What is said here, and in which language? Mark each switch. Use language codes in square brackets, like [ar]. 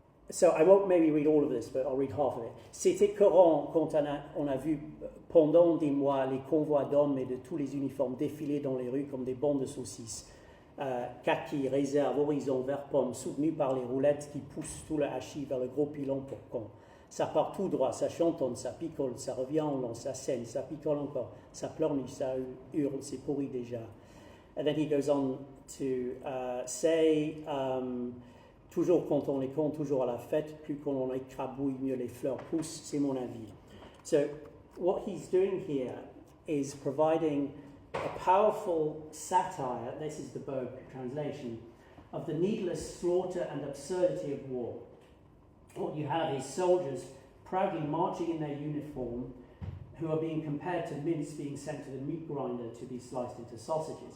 [en] So I won't maybe read all of this, but I'll read half of it. [fr] C'était écœurant quand on a vu pendant des mois les convois d'hommes et de tous les uniformes défiler dans les rues comme des bandes de saucisses. kaki, réserve, horizon, vert pomme, soutenu par les roulettes qui poussent tout le hachis vers le gros pilon pour con. Ça part tout droit, ça chantonne, ça picole, ça revient en long, ça saigne, ça picole encore, ça pleurniche, ça hurle, c'est pourri déjà. [en] And then he goes on to say, [fr] toujours quand on est con, toujours à la fête, plus quand on écrabouille, mieux les fleurs poussent, c'est mon avis. [en] So what he's doing here is providing a powerful satire, this is the Birkbeck translation, of the needless slaughter and absurdity of war. What you have is soldiers proudly marching in their uniform who are being compared to mince being sent to the meat grinder to be sliced into sausages.